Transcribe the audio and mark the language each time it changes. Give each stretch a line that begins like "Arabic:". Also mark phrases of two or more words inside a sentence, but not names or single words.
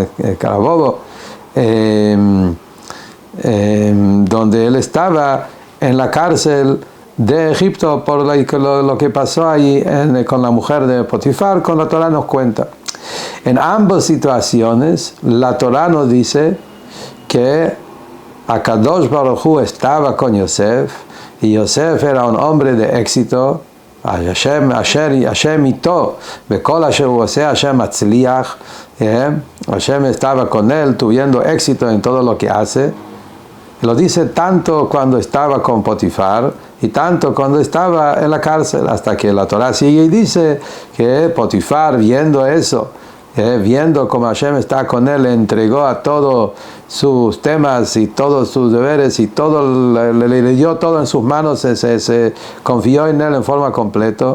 Spanish: Carabobo, donde él estaba en la cárcel de Egipto por lo que pasó allí con la mujer de Potifar, con la Torah nos cuenta. En ambas situaciones, la Torah nos dice que
Hebrew: הקדוש ברוך הוא
Spanish: estaba con Yosef, y Yosef era un hombre de éxito.
Hebrew: השם אתו בכל אשר הוא עשה השם מצליח.
Spanish: Hashem estaba con él, tuviendo éxito en todo lo que hace. Lo dice tanto cuando estaba con Potifar y tanto cuando estaba en la cárcel, hasta que la Torah sigue y dice que Potifar, viendo eso, viendo cómo Hashem está con él, le entregó a todos sus temas y todos sus deberes y todo, le dio todo en sus manos, se confió en él en forma completa.